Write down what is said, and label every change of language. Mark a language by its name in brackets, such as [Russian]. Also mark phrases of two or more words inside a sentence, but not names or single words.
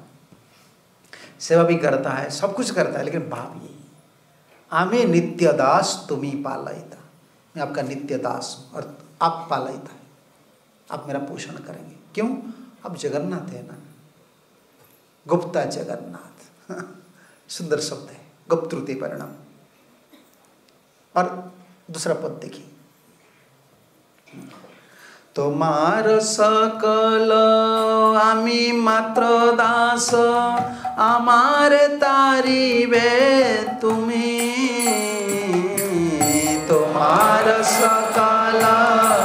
[Hindi] सेवा भी करता है, सब कुछ करता है, लेकिन भाव यही, [Bangla] আমি নিত্য দাস তুমি পালয়িতা, [Hindi] मैं आपका नित्य दास हूँ और आप पालयिता है, आप मेरा पोषण करेंगे। क्यों? आप जगन्नाथ है ना, गुप्ता जगन्नाथ। सुंदर शब्द है, गुप्तृत्य वर्णन। और दूसरा पद देखिए, [Bangla] তোমার সকল আমি মাত্র দাস, আমার তারিবে তুমি, তোমার সকল